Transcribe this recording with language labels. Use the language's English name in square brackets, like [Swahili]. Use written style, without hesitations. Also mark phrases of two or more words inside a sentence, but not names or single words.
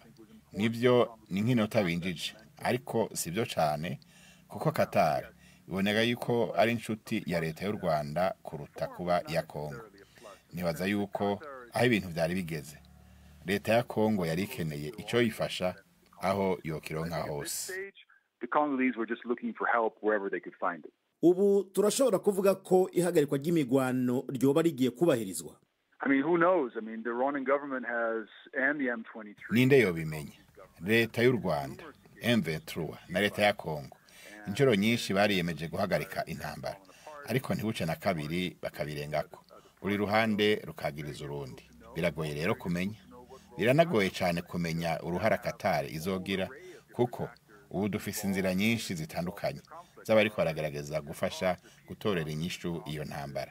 [Rundi] Nivyo ni nk'inota binjije, ariko sivyo cyane kuko Qatar iboneka yuko ari inshuti ya leta y'u Rwanda kuruta kuba ya Kongo. Nibaza yuko aho ibintu byari bigeze, leta ya Kongo yari ikeneye icyo yifasha aho yokironka hose. [English] The Congolese were just looking for help wherever they could find it. [Rundi] Ubu turashobora kuvuga ko ihagarikwa ry'imigwano ryoba rigiye kubahirizwa. [English] I mean, who knows? I mean, the Rwandan government has and the M23. [Rundi] Ninde yobimenye? Leta y'u Rwanda, M23 na leta ya Kongo inshuro nyinshi bariyemeje guhagarika intambara, ariko ntibuce na kabiri bakabirengako. Uri ruhande rukagiriza urundi. Biragoye rero kumenya. Biranagoye cyane kumenya uruhara Qatar izogira, kuko ubu dufise inzira nyinshi zitandukanye z'abariko baragerageza gufasha gutorera inyishu iyo ntambara.